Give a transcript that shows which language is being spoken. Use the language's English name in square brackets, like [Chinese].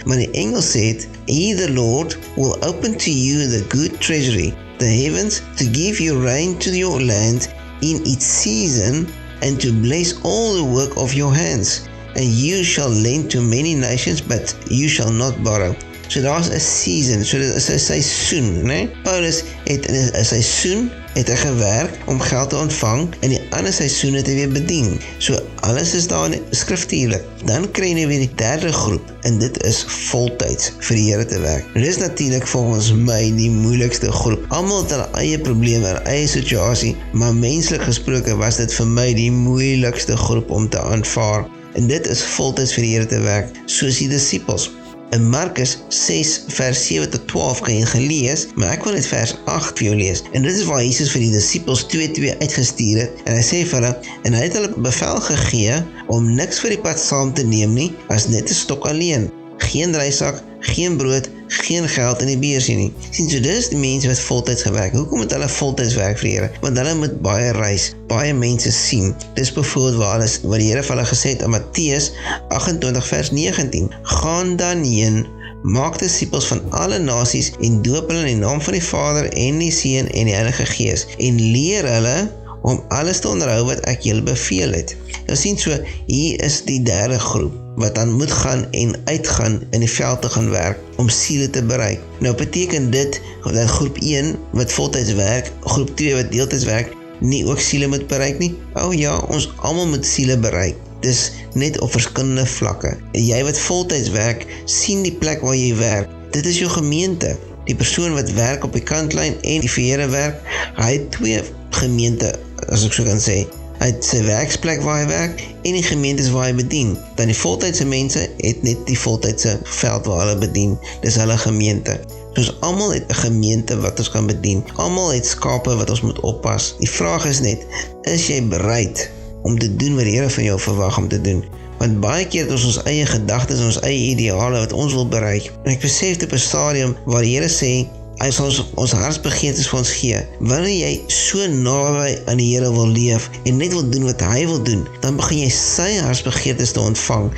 [Afrikaans] Maar die Engels sê het, [English] He the Lord will open to you the good treasury, the heavens, to give you rain to your land in its season, and to bless all the work of your hands. And you shall lend to many nations, but you shall not borrow. [Afrikaans] So daar's 'n season, so dit is 'n seisoen, né? Paulus het in 'n seisoen het hy gewerk om geld te ontvang, en die ander seisoen het hy weer bedien. So alles is daar skriftuurlik. Dan kry jy weer die derde groep, en dit is voltyds vir die Here te werk. Dit is natuurlik volgens my die moeilikste groep. Almal het hulle eie probleme, hulle eie situasie, maar menslik gesproke was dit vir my die moeilikste groep om te aanvaar. En dit is voltyds vir die Here te werk, soos die disippels. In Markus 6 vers 7 tot 12 kan jy gelees, maar ek wil net vers 8 vir jou lees. En dit is waar Jesus vir die disippels 2-2 uitgestuur het, en hy sê vir hulle, en hy het hulle bevel gegee om niks vir die pad saam te neem nie, as net 'n stok alleen. Geen reisak, geen brood, geen geld in die beursie nie. Sien, so dis die mense wat voltyds gewerk. Hoekom moet hulle voltyds werk vir die Here? Want hulle moet baie reis, baie mense sien. Dis byvoorbeeld waar die Here vir hulle gesê het in Matteus 28 vers 19. Gaan dan heen, maak disippels van alle nasies en doop hulle in die naam van die Vader en die Seun en die Heilige Gees en leer hulle om alles te onderhou wat ek julle beveel het. Nou sien so, hier is die derde groep wat dan moet gaan en uitgaan in die veld te gaan werk om siele te bereik. Nou beteken dit dat groep 1 wat voltyds werk, groep 2 wat deeltyds werk, nie ook siele moet bereik nie? Ja, ons almal moet siele bereik. Dis net op verskillende vlakke. En jy wat voltyds werk, sien die plek waar jy werk. Dit is jou gemeente. Die persoon wat werk op die kantlyn en die vir Here werk, hy het 2 gemeente, as ek so kan sê. uit sy werksplek waar hy werk en die gemeentes waar hy bedien. Dan die voltydse mense het net die voltydse veld waar hulle bedien. Dis hulle gemeente. Ons almal het 'n gemeente wat ons kan bedien. Almal het skape wat ons moet oppas. Die vraag is net, is jy bereid om te doen wat die Here van jou verwag om te doen? Want baie keer het ons eie gedagtes en ons eie ideale wat ons wil bereik. En ek besef op 'n stadium waar die Here sê, hy sal ons hartsbegeertes vir ons gee. Wanneer jy so naby aan die Here wil leef en net wil doen wat hy wil doen, dan begin jy sy hartsbegeertes te ontvang.